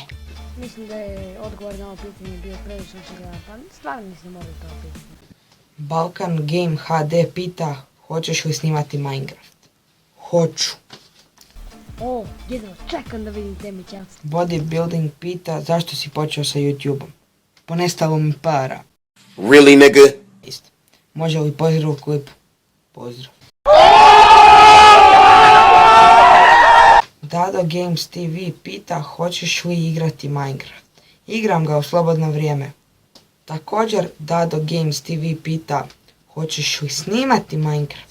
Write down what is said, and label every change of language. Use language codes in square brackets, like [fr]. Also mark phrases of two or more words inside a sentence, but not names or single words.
[bs] Mislim da je odgovor na ovo pitanje bio prilično očigledan, pa stvarno nisam mogli to pitati. Balkan Game HD pita, hoćeš li snimati Minecraft? Hoću. O, jedno, čekam da vidim te mićavce. Bodybuilding pita, zašto si počeo sa YouTubeom? Ponestalo mi para. [en] Really, nigga? [bs] Isto. Može li pozdrav u klipu? Pozdrav. Dado Games TV pita, hoćeš li igrati Minecraft? Igram ga u slobodno vrijeme. Također Dado Games TV pita, hoćeš li snimati Minecraft?